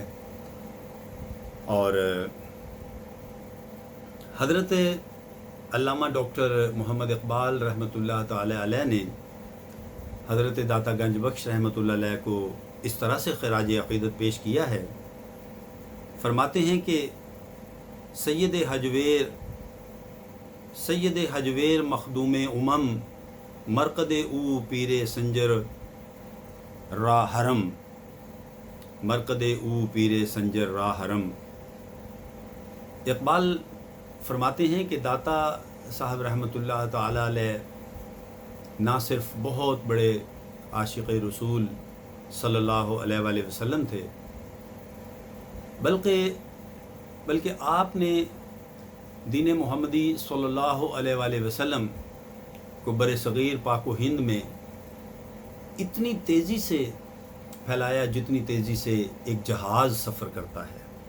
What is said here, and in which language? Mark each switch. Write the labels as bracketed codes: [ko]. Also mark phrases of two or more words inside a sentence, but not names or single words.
[ur] اور حضرت علامہ ڈاکٹر محمد اقبال رحمۃ اللہ تعالی علیہ نے حضرت داتا گنج بخش رحمۃ اللہ علیہ کو اس طرح سے خراج عقیدت پیش کیا ہے، فرماتے ہیں کہ سید [fa] حجویر مخدوم امم، مرقد او پیر سنجر را حرم، مرقد او پیر سنجر را حرم۔ [ur] اقبال فرماتے ہیں کہ داتا صاحب رحمۃ اللہ تعالی علیہ نہ صرف بہت بڑے عاشق رسول صلی اللہ علیہ وآلہ وسلم تھے، بلکہ آپ نے دین محمدی صلی اللہ علیہ وآلہ وسلم کو بر صغیر پاک و ہند میں اتنی تیزی سے پھیلایا جتنی تیزی سے ایک جہاز سفر کرتا ہے۔